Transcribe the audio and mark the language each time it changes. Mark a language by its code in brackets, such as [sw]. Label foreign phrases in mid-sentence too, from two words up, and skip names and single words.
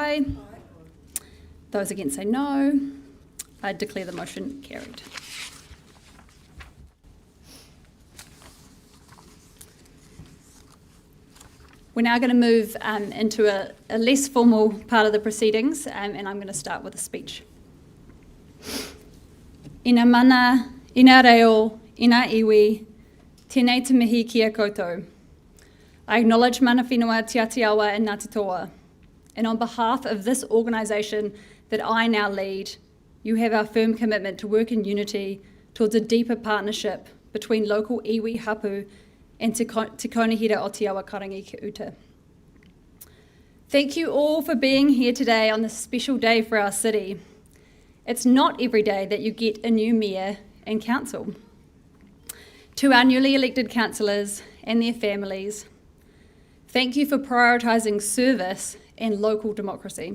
[en] Aye. Those against say no. I declare the motion carried. We're now going to move into a less formal part of the proceedings, and I'm going to start with a speech. [mi] Ina mana, ina reo, ina iwi, tēnei te mihi kia koutou. [en] I acknowledge [mi] mana whenua [en] Te Atiawa and Ngāti Toa, and on behalf of this organisation that I now lead, you have our firm commitment to work in unity towards a deeper partnership between local [mi] iwi hapu [en] and Te Konehira o Te Awa Karangi ki uta. Thank you all for being here today on this special day for our city. It's not every day that you get a new mayor and council. To our newly elected councillors and their families, thank you for prioritising service and local democracy.